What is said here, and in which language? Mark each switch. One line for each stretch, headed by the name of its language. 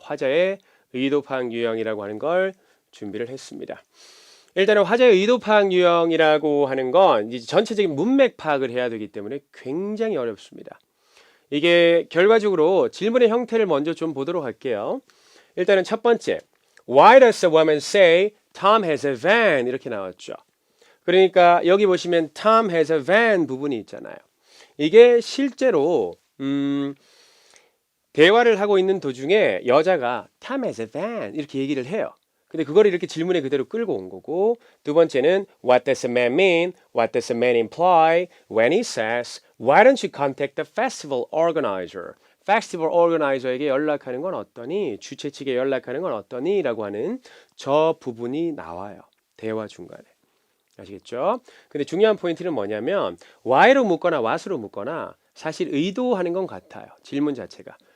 Korean: 화자의 의도 파악 유형이라고 하는 걸 준비를 했습니다. 일단은 화자의 의도 파악 유형이라고 하는 건 이제 전체적인 문맥 파악을 해야 되기 때문에 굉장히 어렵습니다. 이게 결과적으로 질문의 형태를 먼저 좀 보도록 할게요. 일단은 첫 번째,
English: Why does a woman say Tom has a van?
Korean: 이렇게 나왔죠. 그러니까 여기 보시면
English: Tom has a van
Korean: 부분이 있잖아요. 이게 실제로 대화를 하고 있는 도중에 여자가
English: Tom has a van
Korean: 이렇게 얘기를 해요. 근데 그거를 이렇게 질문에 그대로 끌고 온 거고 두 번째는
English: What does a man mean? What does a man imply when he says Why don't you contact the festival organizer?
Korean: 페스티벌 오거나이저에게 연락하는 건 어떠니? 주최 측에 연락하는 건 어떠니? 라고 하는 저 부분이 나와요. 대화 중간에. 아시겠죠? 근데 중요한 포인트는 뭐냐면 why로 묻거나 what으로 묻거나 사실 의도하는 건 같아요. 질문 자체가.